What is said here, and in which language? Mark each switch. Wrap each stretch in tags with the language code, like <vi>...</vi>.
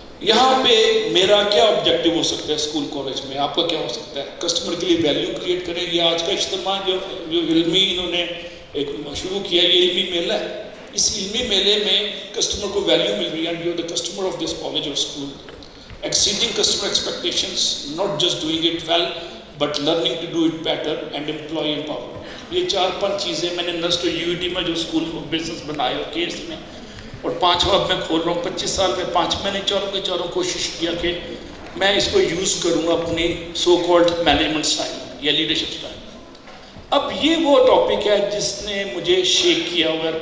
<ur>یہاں پہ میرا کیا آبجیکٹیو ہو سکتا ہے اسکول کالج میں، آپ کا کیا ہو سکتا ہے؟ کسٹمر کے لیے ویلیو کریٹ کریں. یہ آج کا اجتماع جو علمی انہوں نے ایک شروع کیا، یہ علمی میلہ ہے. اس علمی میلے میں کسٹمر کو ویلیو مل رہی ہے.</ur> <en>You are the customer of this college اور school. Exceeding customer expectations, not just doing it well, but learning to do it better and employee empowerment.</en> <ur>یہ 4-5 چیزیں میں نے نسٹ یو ٹی میں جو اسکول بزنس بنایا کیس میں، اور 5 اب میں کھول رہا ہوں. 25 سال میں 5 میں نے چاروں کوشش کیا کہ میں اس کو یوز کروں اپنی سو کالڈ مینجمنٹ اسٹائل یا لیڈرشپ اسٹائل. اب یہ وہ ٹاپک ہے جس نے مجھے شیک کیا ہوا ہے.</ur>